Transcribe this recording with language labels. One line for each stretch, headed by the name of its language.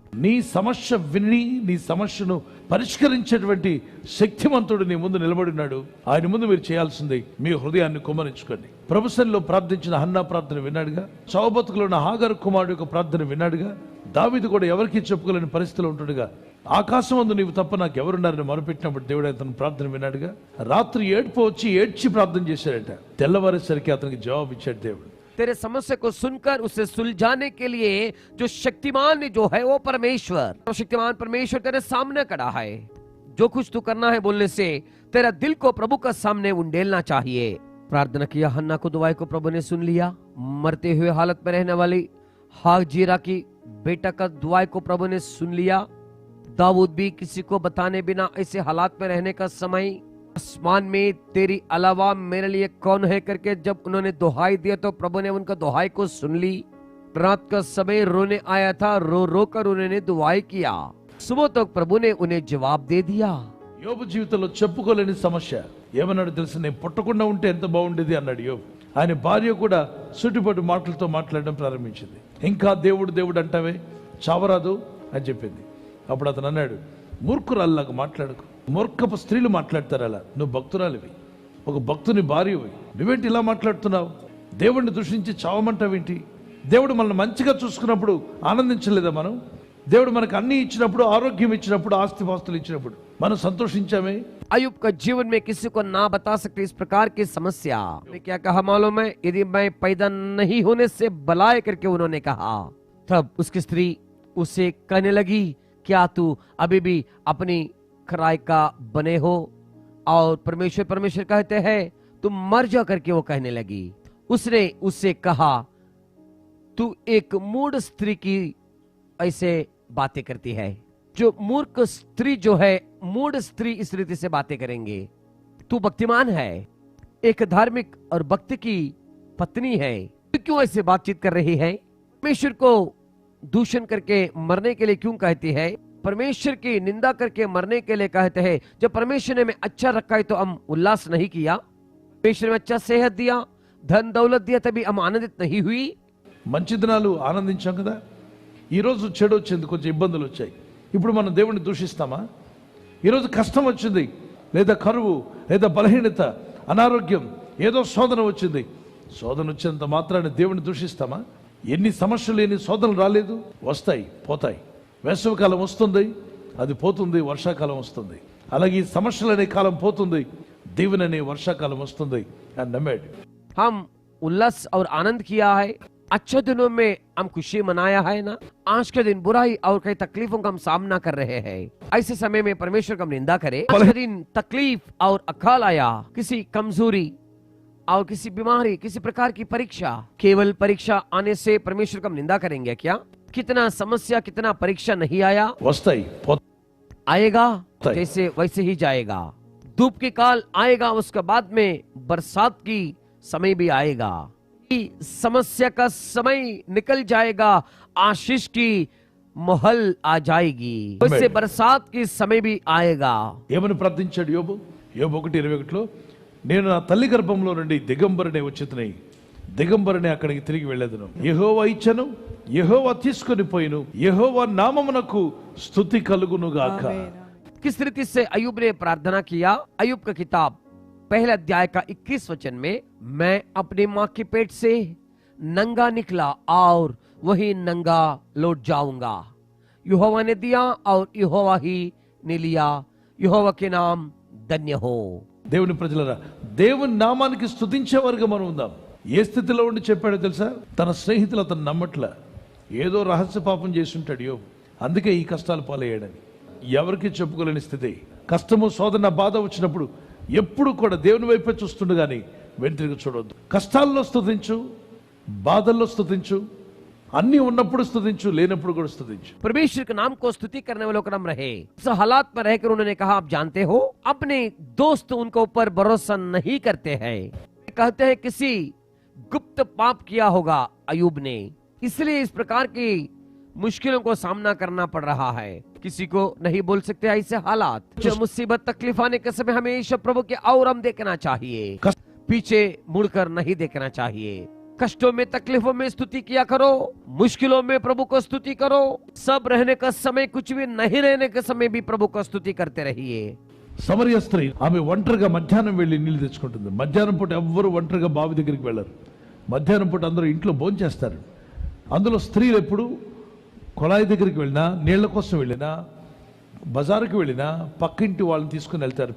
Telugu: నీ సమస్య విని నీ సమస్యను పరిష్కరించేటువంటి శక్తిమంతుడు నీ ముందు నిలబడినాడు। ఆయన ముందు మీరు చేయాల్సింది మీ హృదయాన్ని కుమ్మరించుకోండి। ప్రభు సన్నిధిలో ప్రార్థించిన హన్నా ప్రార్థన విన్నాడుగా, చావుబతుకులో ఉన్న హాగరు కుమారుడు యొక్క ప్రార్థన విన్నాడుగా, దావీదు కూడా ఎవరికి చెప్పుకోలేని పరిస్థితిలో ఉంటుడుగా, ఆకాశం అందు నీవు తప్ప నాకు ఎవరున్నారని మొరపెట్టినప్పుడు దేవుడు అతను ప్రార్థన విన్నాడుగా। రాత్రి ఏడ్పు వచ్చి ఏడ్చి ప్రార్థన చేశాడట, తెల్లవారేసరికి అతనికి జవాబు ఇచ్చాడు దేవుడు।
Hindi: तेरे समस्या को सुनकर उसे सुलझाने के लिए जो शक्तिमान जो है वो परमेश्वर, तो शक्तिमान परमेश्वर तेरे सामने खड़ा है। जो कुछ तू करना है बोलने से तेरा दिल को प्रभु का सामने उंडेलना चाहिए। प्रार्थना किया हन्ना को, दुआई को प्रभु ने सुन लिया। मरते हुए हालत में रहने वाली हाजीरा की बेटा का दुआई को प्रभु ने सुन लिया। दाऊद भी किसी को बताने बिना ऐसे हालात में रहने का समय, आसमान में तेरी अलावा मेरे लिए कौन है करके जब उन्होंने दुहाई दिया तो प्रभु ने उनका दुहाई को सुन ली। रात का समय रोने आया था, रो रो कर उन्होंने दुआई किया। सुबह तक प्रभु ने उन्हें जवाब दे दिया।
Telugu: యోబు జీవితంలో చెప్పుకోలేని సమస్య ఏమన్నాడు తెలుసు? నేను పుట్టకుండా ఉంటే ఎంత బాగుండేది అన్నాడు యోబు। ఆయన భార్య కూడా సుటిపట్టు మాటలతో మాట్లాడడం ప్రారంభించింది। ఇంకా దేవుడు దేవుడు అంటావే, చావరాదు అని చెప్పింది। అప్పుడు అతను అన్నాడు, మూర్ఖురాల్లాగా మాట్లాడకు, మూర్ఖపు స్త్రీలు మాట్లాడతారు అలా, నువ్వు భక్తురాలివి, ఒక భక్తుని భార్యవి, నువ్వేంటి ఇలా మాట్లాడుతున్నావు? దేవుడిని దూషించి చావమంటావేంటి? దేవుడు మనల్ని మంచిగా చూసుకున్నప్పుడు ఆనందించలేదా మనం? దేవుడు మనకు అన్ని ఇచ్చినప్పుడు, ఆరోగ్యం ఇచ్చినప్పుడు, ఆస్తిపాస్తులు ఇచ్చినప్పుడు మనం సంతోషించామే?
Hindi: अयुब का जीवन में किसी को ना बता सकते इस प्रकार की समस्या। क्या कहा मालूम है? यदि मैं पैदा नहीं होने से बलाय करके उन्होंने कहा। तब उसकी स्त्री उसे कहने लगी, क्या तू अभी भी अपनी खराई का बने हो? और परमेश्वर कहते हैं तुम मर जा करके वो कहने लगी। उसने उससे कहा, तू एक मूढ़ स्त्री की ऐसे बातें करती है। जो मूर्ख स्त्री जो है, मूढ़ स्त्री इस रीति से बातें करेंगे। तू भक्तिमान है, एक धार्मिक और भक्त की पत्नी है, तू क्यों ऐसे बातचीत कर रही है? परमेश्वर को दूषण करके मरने के लिए क्यों कहती है? परमेश्वर की निंदा करके मरने के लिए कहते हैं। जब परमेश्वर ने हमें अच्छा रखा है तो हम उल्लास नहीं किया? परमेश्वर ने अच्छा सेहत दिया, धन दौलत दिया, तभी हम आनंदित नहीं हुई?
Telugu: మంచి దినాలు ఆనందించాం కదా। ఈరోజు చెడు వచ్చింది, కొంచెం ఇబ్బందులు వచ్చాయి, ఇప్పుడు మనం దేవుడిని దూషిస్తామా? ఈరోజు కష్టం వచ్చింది, లేదా కరువు, లేదా బలహీనత, అనారోగ్యం, ఏదో శోధన వచ్చింది, శోధన వచ్చినంత మాత్రాన్ని దేవుడిని దూషిస్తామా? ఎన్ని సమస్యలు, ఎన్ని శోధనలు రాలేదు? వస్తాయి, పోతాయి। వేసవికాలం వస్తుంది, అది పోతుంది, వర్షాకాలం వస్తుంది। అలాగే ఈ సమస్యలు అనే కాలం పోతుంది, దీవెన అనే వర్షాకాలం వస్తుంది అని నమ్మాడు।
Hindi: हम उल्लास और आनंद किया है, अच्छे दिनों में हम खुशी मनाया है ना। आज के दिन बुराई और कई तकलीफों का हम सामना कर रहे हैं। ऐसे समय में परमेश्वर का हम निंदा करें। आज के दिन तकलीफ और अकाल आया, किसी कमजोरी, और किसी बीमारी, किसी प्रकार की परीक्षा, केवल परीक्षा आने से परमेश्वर का हम निंदा करेंगे क्या? कितना समस्या, कितना परीक्षा नहीं आया,
Telugu: వస్తాయి
Hindi: आएगा सही। जैसे वैसे ही जाएगा। धूप के काल आएगा, उसके बाद में बरसात की समय भी आएगा। समस्या का समय निकल जाएगा, आशीष की महल आ जाएगी, उससे बरसात की समय भी आएगा।
Telugu: ఏమని ప్రార్థించాడు యోబు? యోబు 1:21లో నేను నా తల్లి గర్భంలో నుండి దిగంబరనే వచ్చితిని, దిగంబరనే అక్కడికి తిరిగి వెళ్ళేదను. యెహోవా ఇచ్చను, యెహోవా తీసుకొని పోయిను, యెహోవా నామమునకు స్తుతి కలుగును గాక.
Hindi: किस रीति से अयूब ने प्रार्थना किया? अयूब का किताब पहले अध्याय का 21 वचन में, मैं अपनी माँ के पेट से नंगा निकला और वही नंगा लौट जाऊंगा। यहोवा ने दिया और यहोवा ही ने लिया, यहोवा के नाम धन्य हो।
Telugu: దేవుని ప్రజలరా, దేవుని నామానికి స్తుతించేవారుగా మనం ఉందాం. ఏ స్థితిలో ఉండి చెప్పాడో తెలుసా? తన స్నేహితులు అతను నమ్మట్ల, ఏదో రహస్య పాపం చేసి ఉంటాడు యోబు, అందుకే ఈ కష్టాలు పాలయ్యాడని. ఎవరికి చెప్పుకోలేని స్థితి. కష్టము, శోధన, బాధ వచ్చినప్పుడు ఎప్పుడు కూడా దేవుని వైపే చూస్తుండు గాని వెనుతిరిగి చూడొద్దు. కష్టాల్లో స్తుతించు, బాధల్లో స్తుతించు, అన్ని ఉన్నప్పుడు స్తుతించు, లేనప్పుడు కూడా స్తుతించు.
Hindi: परमेश्वर के नाम को स्तुति करने वालों का नाम रहे। इस हालात में रहकर उन्होंने कहा, आप जानते हो, अपने दोस्त उनके ऊपर भरोसा नहीं करते हैं। कहते हैं किसी गुप्त पाप किया होगा अयूब ने, इसलिए इस प्रकार की मुश्किलों को सामना करना पड़ रहा है। किसी को नहीं बोल सकते ऐसे हालात। जो मुसीबत, तकलीफ आने के समय हमें ईश्वर प्रभु के और हम देखना चाहिए, पीछे मुड़कर नहीं देखना चाहिए। कष्टों में, तकलीफों में स्तुति किया करो, मुश्किलों में प्रभु को स्तुति करो। सब रहने का समय, कुछ भी नहीं रहने के समय भी प्रभु को स्तुति करते रहिए।
Telugu: సమరయ స్త్రీ, ఆమె ఒంటరిగా మధ్యాహ్నం వెళ్ళి నీళ్లు తెచ్చుకుంటుంది. మధ్యాహ్నం పూట ఎవ్వరు ఒంటరిగా బావి దగ్గరికి వెళ్ళరు. మధ్యాహ్నం పూట అందరూ ఇంట్లో భోంచేస్తారు. అందులో స్త్రీలు ఎప్పుడు కొళాయి దగ్గరికి వెళ్ళినా, నీళ్ల కోసం వెళ్ళినా, బజారుకి వెళ్ళినా పక్కింటి వాళ్ళని తీసుకుని వెళ్తారు.